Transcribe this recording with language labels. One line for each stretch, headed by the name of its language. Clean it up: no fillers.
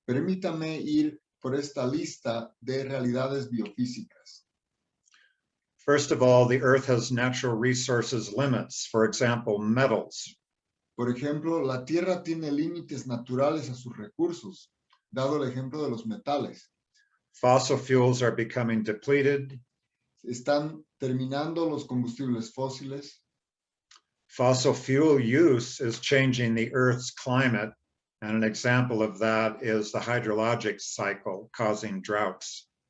Spanish: Permítame ir por esta lista de realidades biofísicas.
English: First of all, the Earth has natural resources limits, for example, metals.
Spanish: Por ejemplo, la Tierra tiene límites naturales a sus recursos, dado el ejemplo de los metales.
English: Fossil fuels are becoming depleted.
Spanish: Están terminando los combustibles fósiles.
English: Fossil fuel use is changing the Earth's climate, and an example of that is the hydrologic cycle causing droughts.